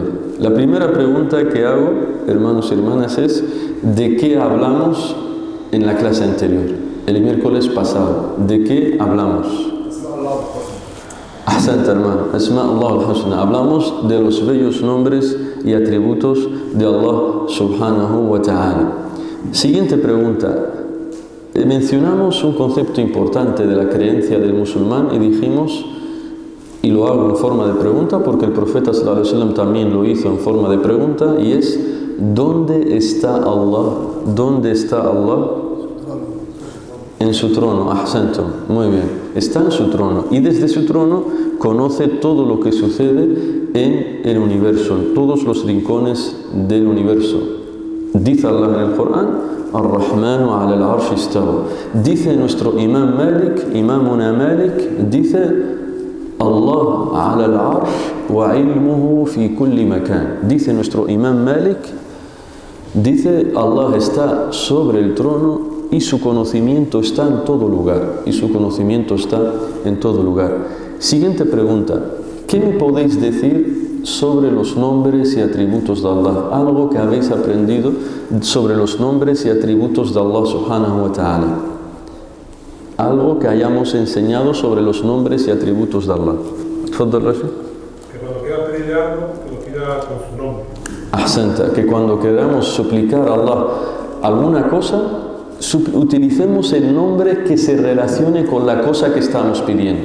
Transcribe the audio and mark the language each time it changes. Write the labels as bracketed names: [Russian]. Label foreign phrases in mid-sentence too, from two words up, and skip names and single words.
[Spanish] La primera pregunta que hago, hermanos y hermanas, es ¿de qué hablamos en la clase anterior? El miércoles pasado, ¿de qué hablamos? Ahsanta, hermano, [Arabic] أسماء الله الحسنى. [Spanish] Hablamos de los bellos nombres y atributos de Allah [Arabic] سبحانه وتعالى. [Spanish] Siguiente pregunta. Mencionamos un concepto importante de la creencia del musulmán y dijimos, y lo hago en forma de pregunta porque el profeta [Arabic] صلى الله عليه وسلم [Spanish] también lo hizo en forma de pregunta, y es ¿dónde está Allah? ¿Dónde está Allah? En su trono. Ahsantum, muy bien, está en su trono y desde su trono conoce todo lo que sucede en el universo, en todos los rincones del universo. Dice Allah en el Corán: [Arabic] الرحمن على العرش استوى. [Spanish] Dice nuestro Imam Malik, Imamuna Malik, dice [Arabic] الله على العرش وعلمه في كل مكان. [Spanish] Dice nuestro Imam Malik, dice Allah está sobre el trono y su conocimiento está en todo lugar. Y su conocimiento está en todo lugar. Siguiente pregunta. ¿Qué me podéis decir sobre los nombres y atributos de Allah? Algo que habéis aprendido sobre los nombres y atributos de Allah [Arabic] سبحانه وتعالى. [Spanish] Algo que hayamos enseñado sobre los nombres y atributos de Allah. ¿Tfadal, Rashid? Que cuando quiera pedirle algo, que lo pida con su nombre. Ahsanta, que cuando queramos suplicar a Allah alguna cosa, utilicemos el nombre que se relacione con la cosa que estamos pidiendo.